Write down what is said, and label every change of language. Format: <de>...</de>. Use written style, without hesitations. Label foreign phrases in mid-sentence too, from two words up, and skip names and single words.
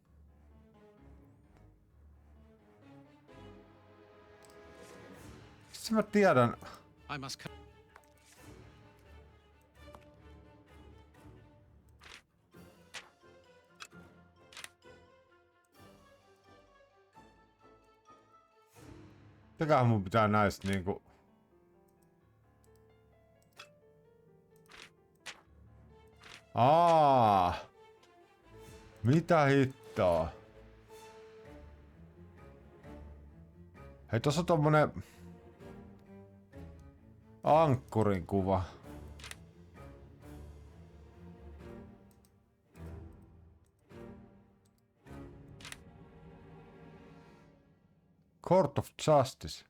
<fi>Siis mä tiedän.</fi> <en>I must</en> <fi>Mitäköhän mun pitää näistä niinku... Aa. Mitä hittoa? Hei, tossa on tommonen... ankkurin kuva.</fi> <en>Court of Justice.</en>